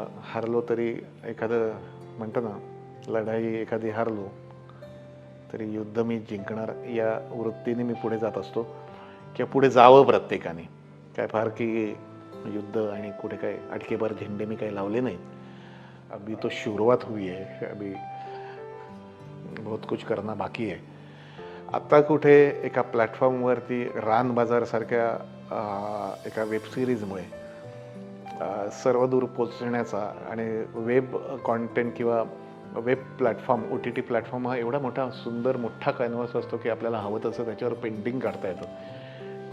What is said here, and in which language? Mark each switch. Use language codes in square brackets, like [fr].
[mr] हारलो तरी एखादं म्हणतो ना, लढाई एखादी हारलो तरी युद्ध मी जिंकणार या वृत्तीने मी पुढे जात असतो किंवा पुढे जावं प्रत्येकाने. काय फार की युद्ध आणि कुठे काय अटकेबार झेंडे मी काही लावले नाहीत. [hi] अभी तो शुरुआत हुई है, अभी बहुत कुछ करना बाकी [mr] आहे. आता कुठे एका प्लॅटफॉर्मवरती रान बाजारसारख्या एका वेबसिरीजमुळे सर्वदूर पोचण्याचा आणि वेब कॉन्टेंट किंवा वेब प्लॅटफॉर्म OTT प्लॅटफॉर्म हा एवढा मोठा सुंदर मोठा कॅनव्हास असतो की आपल्याला हवं तसं त्याच्यावर पेंटिंग काढता येतं.